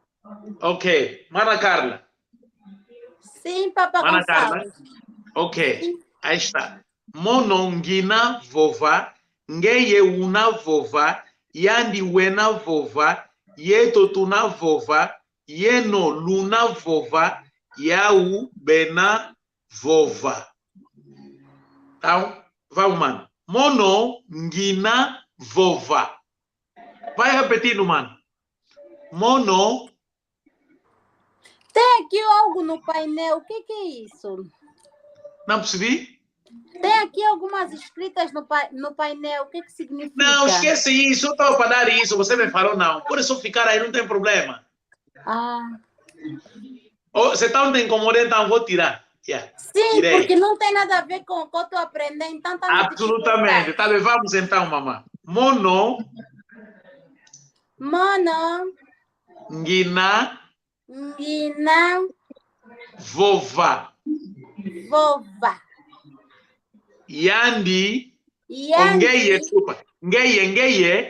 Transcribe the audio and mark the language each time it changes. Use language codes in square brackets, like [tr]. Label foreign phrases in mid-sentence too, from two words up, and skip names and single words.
[pt] Ok. Mana Carla. Sim, Papa Mana Carla. Gonçalves. Ok. Sim. Aí está. [kg] Mono ngina vova. Ngeye una vova. Yandi wena vova. Yeto tuna vova. Yeno luna vova. Yau bena vova. [pt] Então, vamos, mano. [kg] Mono ngina vova. [pt] Vai repetindo, mano. Mono. Tem aqui algo no painel. O que é isso? Não percebi? Tem aqui algumas escritas no painel. O que significa? Não, esquece isso. Eu estou para dar isso. Você me falou não. Por isso ficar aí não tem problema. Ah. Você está me incomodando, então vou tirar. Yeah. Sim, Tirei. porque não tem nada a ver com o que eu estou aprendendo. Então, tá me Absolutamente. Tá bem, vamos então, mamãe. [kg] Mono. Mono. Ngina. Ngina. Vova. Vova. Yandi. Yandi. Ngeye, desculpa. Ngeye.